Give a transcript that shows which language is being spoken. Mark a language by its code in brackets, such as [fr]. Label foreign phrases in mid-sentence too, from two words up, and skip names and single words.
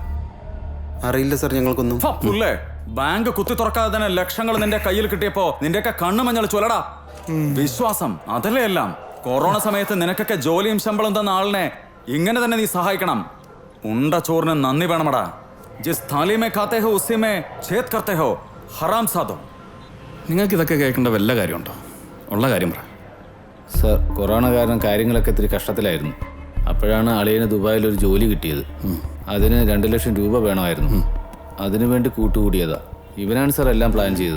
[ml] അറിയില്ല സാർ, ഞങ്ങൾക്കൊന്നും. പുല്ലേ, ബാങ്ക് കുത്തി തുറക്കാതെ തന്നെ ലക്ഷങ്ങൾ നിന്റെ കയ്യിൽ കിട്ടിയപ്പോ നിന്റെയൊക്കെ കണ്ണു മഞ്ഞൾ ചൊല്ലടാ. വിശ്വാസം അതല്ലേ എല്ലാം. കൊറോണ സമയത്ത് നിനക്കൊക്കെ ജോലിയും ശമ്പളം തന്ന ആളിനെ ഇങ്ങനെ തന്നെ നീ സഹായിക്കണം. ഉണ്ട ചോറിന് നന്ദി വേണമടാ. [hi] ജിസ് थाली में खाते हो उसी में छेद करते हो हराम सादो. [ml] നിങ്ങൾക്ക് ഇതൊക്കെ കേൾക്കേണ്ട വല്ല കാര്യമുണ്ടോ? ഉള്ള കാര്യം പറ. സർ, കൊറോണ കാരണം കാര്യങ്ങളൊക്കെ ഇത്തിരി കഷ്ടത്തിലായിരുന്നു. അപ്പോഴാണ് അളിയന് ദുബായിൽ ഒരു ജോലി കിട്ടിയത്. അതിന് 2 ലക്ഷം രൂപ വേണമായിരുന്നു. അതിനുവേണ്ടി കൂട്ടുകൂടിയതാ. ഇവനാണ് സർ എല്ലാം പ്ലാൻ ചെയ്തത്.